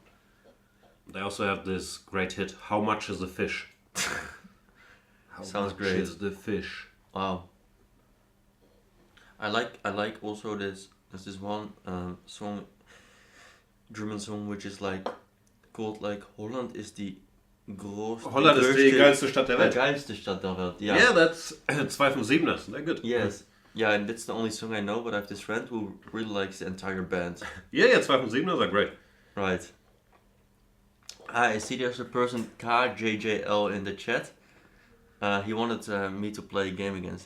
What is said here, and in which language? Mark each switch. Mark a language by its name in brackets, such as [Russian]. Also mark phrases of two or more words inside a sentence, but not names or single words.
[English] They also have this great hit, How Much is a Fish? Sounds great. How much is the fish? Wow. I like also there's this one song, German song, which is like called like Holland is die grootste. [German] Holland is die geilste Stadt der Welt. Geilste Stadt der Welt. [English] Yeah. Yeah, that's 257ers. They're good. Yes. Yeah, and that's the only song I know, but I have this friend who really likes the entire band. Yeah, 257ers are great. Right. I see there's a person KJJL in the chat. He wanted me to play a game against him.